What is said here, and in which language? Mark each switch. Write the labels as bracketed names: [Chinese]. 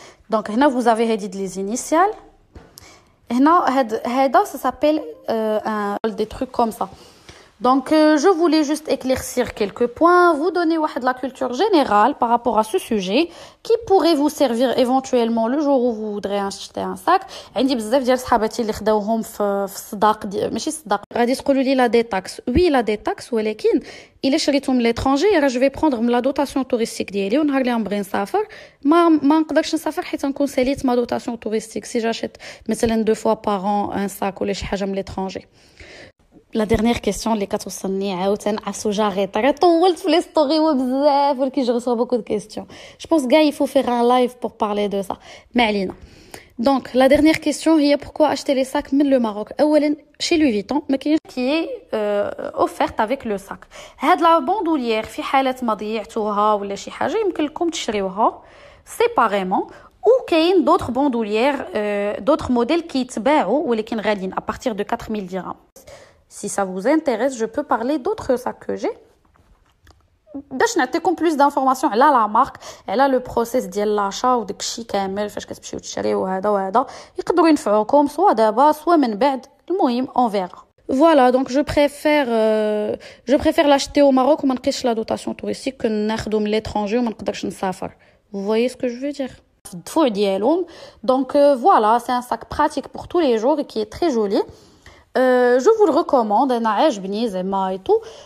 [French] Donc là vous avez les initiales. Ça s'appelle des trucs comme ça. Donc, je voulais juste éclaircir quelques points, vous donner de la culture générale par rapport à ce sujet qui pourrait vous servir éventuellement le jour où vous voudrez acheter un sac. [Arabic] عندي بزاف ديال صحاباتي اللي خداوهم في الصداق ماشي صداق غادي تقولوا لي لا دي تاكس. Oui, la دي تاكس ولكن إلا شريتهم ل l'étranger راه je vais prendre la dotation touristique ديالي ونهار اللي غنبغي نسافر ما نقدرش نسافر حيت نكون ساليت ما dotation touristique si j'achète مثلا 2 fois par an un sac ولا شي حاجه من l'étranger. La dernière question اللي كتوصلني عاوتاني عفسو جاريت راه طولت في لي ستوري وبزاف ولكن je reçois beaucoup de questions. [French] Je pense gars il faut faire un live pour parler de ça. ما علينا. Donc la dernière question هي pourquoi acheter les sacs من le Maroc. اولا chez Louis Vuitton ما كاينش qui est offerte avec le sac. [Arabic] هاد لا بوندوليير في حالة ما ضيعتوها ولا شي حاجة يمكن لكم تشريوها séparément. [French] Ou كاين d'autres bandoulières d'autres modèles qui يتباعوا ولكن غاليين à partir de 4000 dirhams. Si ça vous intéresse, je peux parler d'autres sacs que j'ai. [Arabic] باش نعطيكم plus d'informations على la marque, على le process ديال l'achat وداكشي كامل فاش كتمشيو تشريو وهذا يقدروا ينفعوكم سواء دابا سواء من بعد. [French] المهم on verra. Voilà, donc je préfère l'acheter au Maroc وما نقيش la dotation touristique que ناخذو من l'étranger وما نقدرش نسافر. Vous voyez ce que je veux dire? [Arabic] الدفوع ديالهم. [French] Donc voilà, c'est un sac pratique pour tous les jours et qui est très joli. Je vous le recommande, انا عاجبني زعما et tout.